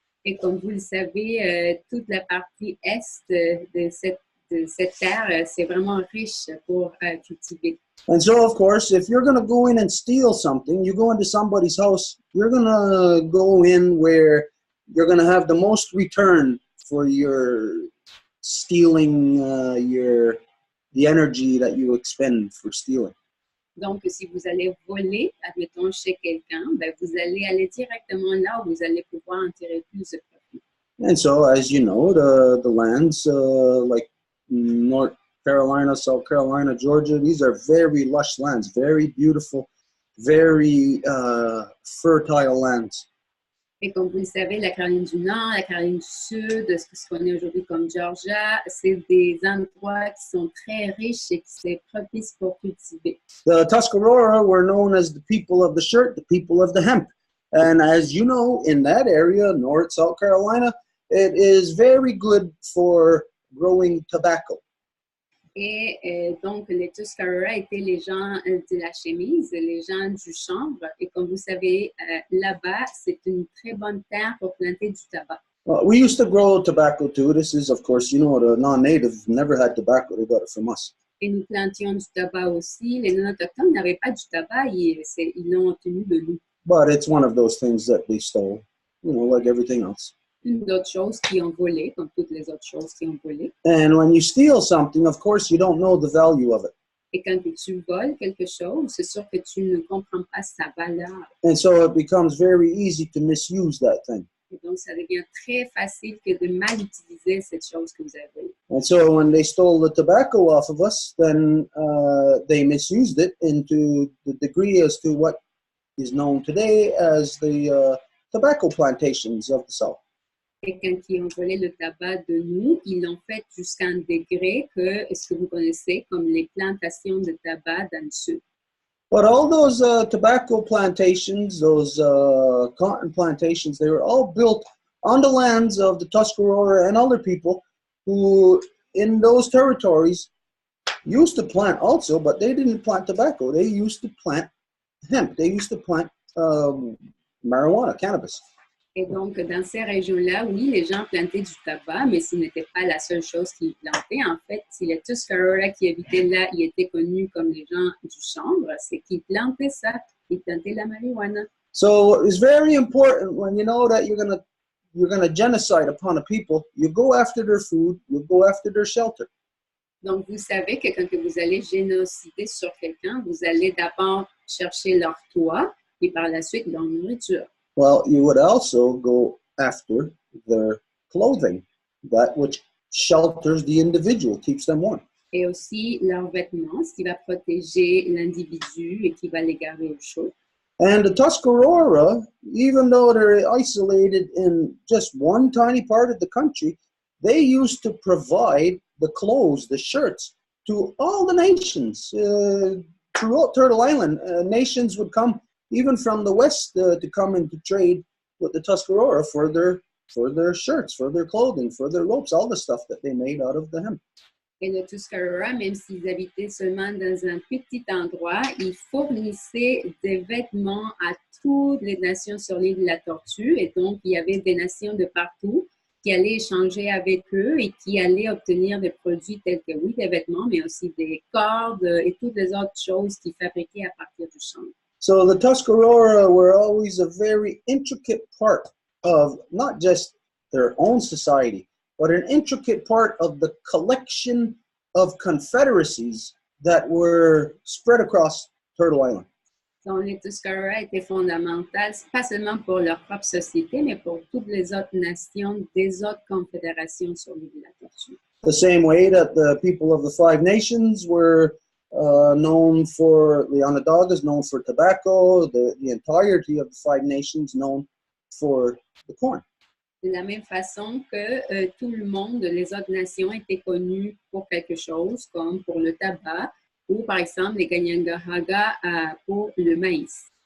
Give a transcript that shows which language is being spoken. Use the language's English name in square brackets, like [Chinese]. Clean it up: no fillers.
[French] Et comme vous le savez, toute la partie est de cette terre, c'est vraiment riche pour cultiver. [English] And so, of course, if you're going to go in and steal something, you go into somebody's house, you're going to go in where you're going to have the most return for your stealing, the energy that you expend for stealing. [French] Donc, si vous allez voler, admettons, chez quelqu'un, ben, vous allez aller directement là où vous allez pouvoir en tirer plus de profit. [English] And so, as you know, the lands like North Carolina, South Carolina, Georgia, these are very lush lands, very beautiful, very fertile lands. [French] Et comme vous le savez, la Caroline du Nord, la Caroline du Sud, ce que se connaît aujourd'hui comme Georgia, c'est des endroits qui sont très riches et qui sont propices pour cultiver. [English] The Tuscarora were known as the people of the shirt, the people of the hemp. And as you know, in that area, North, South Carolina, it is very good for growing tobacco. [French] Et donc, les Tuscarora étaient les gens de la chemise, les gens du chanvre. Et comme vous savez, là-bas, c'est une très bonne terre pour planter du tabac. [English] We used to grow tobacco too. This is, of course, you know, the non-native never had tobacco. They got it from us. [French] Et nous plantions du tabac aussi. Les non-autochtones n'avaient pas du tabac. Ils l'ont obtenu de nous. [English] But it's one of those things that they stole, you know, like everything else. [French] Une autre chose qui ont volé, comme toutes les autres choses qui ont volé. [English] And when you steal something, of course, you don't know the value of it. [French] Et quand tu voles quelque chose, c'est sûr que tu ne comprends pas sa valeur. [English] And so it becomes very easy to misuse that thing. [French] Et donc, ça devient très facile que de mal utiliser cette chose que vous avez. [English] And so when they stole the tobacco off of us, then they misused it into the degree as to what is known today as the tobacco plantations of the South. [French] Et quand ils ont volé le tabac de nous, ils l'ont fait jusqu'à un degré que ce que vous connaissez comme les plantations de tabac dans le sud. [English] But all those tobacco plantations, those cotton plantations, they were all built on the lands of the Tuscarora and other people who, in those territories, used to plant also, but they didn't plant tobacco. They used to plant hemp. They used to plant marijuana, cannabis. [French] Et donc, dans ces régions-là, oui, les gens plantaient du tabac, mais ce n'était pas la seule chose qu'ils plantaient. En fait, si les Tuscarora qui habitaient là, ils étaient connus comme les gens du chanvre, c'est qu'ils plantaient ça, ils plantaient la marijuana. [English] So it's very important when you know that you're gonna genocide upon a people, you go after their food, you go after their shelter. [French] Donc, vous savez que quand vous allez génocider sur quelqu'un, vous allez d'abord chercher leur toit et par la suite leur nourriture. [English] Well, you would also go after their clothing, that which shelters the individual, keeps them warm. [French] Et aussi leurs vêtements, ce qui va protéger l'individu et qui va les garder au chaud. [English] And the Tuscarora, even though they're isolated in just one tiny part of the country, they used to provide the clothes, the shirts, to all the nations throughout Turtle Island. Nations would come even from the west to come into trade with the Tuscarora for their shirts, for their clothing, for their ropes, all the stuff that they made out of the hemp. [French] Et le Tuscarora, même s'ils habitaient seulement dans un petit endroit, ils fournissaient des vêtements à toutes les nations sur l'île de la Tortue. Et donc, il y avait des nations de partout qui allaient échanger avec eux et qui allaient obtenir des produits tels que, oui, des vêtements, mais aussi des cordes et toutes les autres choses qu'ils fabriquaient à partir du chanvre. [English] So the Tuscarora were always a very intricate part of not just their own society, but an intricate part of the collection of confederacies that were spread across Turtle Island. [French] Donc, les Tuscarora étaient fondamentales, pas seulement pour leur propre société, mais pour toutes les autres nations des autres confédérations sur l'île de la Tortue. [English] The same way that the people of the Five Nations were known for, the Onondagas known for tobacco, the entirety of the Five Nations known for the corn. [French] De la même façon que tout le monde, les autres nations étaient connues pour quelque chose, comme pour le tabac, ou par exemple les Kanyangahaga pour le maïs.